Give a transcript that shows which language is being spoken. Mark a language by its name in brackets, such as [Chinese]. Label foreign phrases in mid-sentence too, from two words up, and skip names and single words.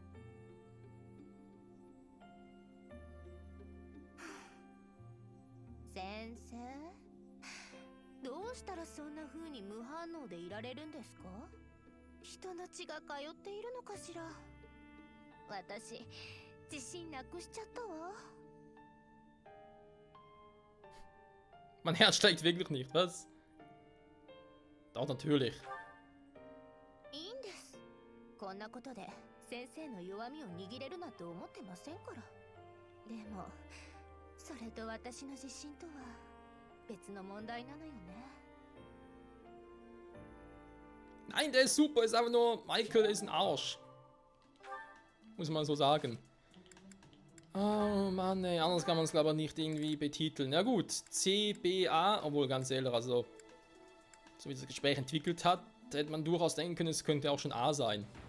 [Japanese] 先生、どうしたらそんな風に無反応でいられるんですか？人の血が通っているのかしら。私、自信なくしちゃったわ。 [German] Mein Herz steigt wirklich nicht, was? Doch, natürlich. [Japanese] いいんです。こんなことで先生の弱みを握れるなんて思ってませんから。でも、それと私の自信とは別の問題なのよね。 [German] Nein, der ist super, ist einfach nur, Michael ist ein Arsch. Muss man so sagen. Oh Mann, ey, anders kann man es glaube ich nicht irgendwie betiteln. Ja gut, CBA, obwohl ganz ehrlich, also so wie das Gespräch entwickelt hat, hätte man durchaus denken können, es könnte auch schon A sein.